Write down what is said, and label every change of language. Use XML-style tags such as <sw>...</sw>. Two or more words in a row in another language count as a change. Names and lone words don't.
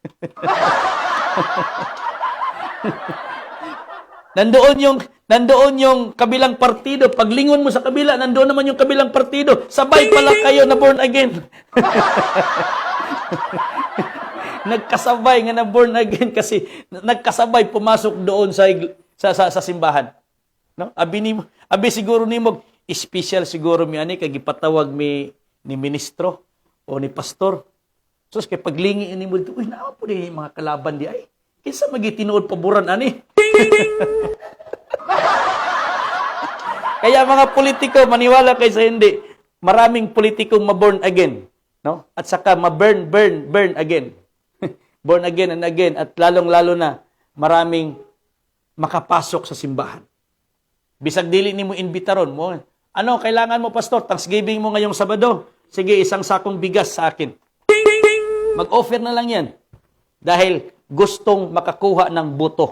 <tl>nandoon yung kabilang partido, paglingon mo sa kabila, nandoon naman yung kabilang partido, sabay pala kayo na</tl> <en>born again.</en> <tl>Nagkasabay nga na</tl> <en>born again</en> <tl>kasi nagkasabay pumasok doon sa simbahan. No?</tl> <ceb>Abi siguro nimo special siguro mi ani kay gipatawag ni ministro o ni pastor. Sus kay paglingi nimo dito, uy naa po di mga kalaban di ay. Kinsa magitinuod paboran ani?</ceb> <tl>Kaya mga politiko maniwala kay sa hindi. Maraming politikong ma-</tl> <en>born again,</en> <tl>no? At saka ma-</tl> <en>burn again. Born again and again</en> <tl>at lalong-lalo na maraming makapasok sa simbahan.</tl> <ceb>Bisag dili nimo imbitaron mo.</ceb> <tl>Ano kailangan mo pastor? Thanksgiving mo ngayong Sabado. Sige, isang sakong bigas sa akin. Mag-offer na lang 'yan. Dahil gustong makakuha ng boto.</tl>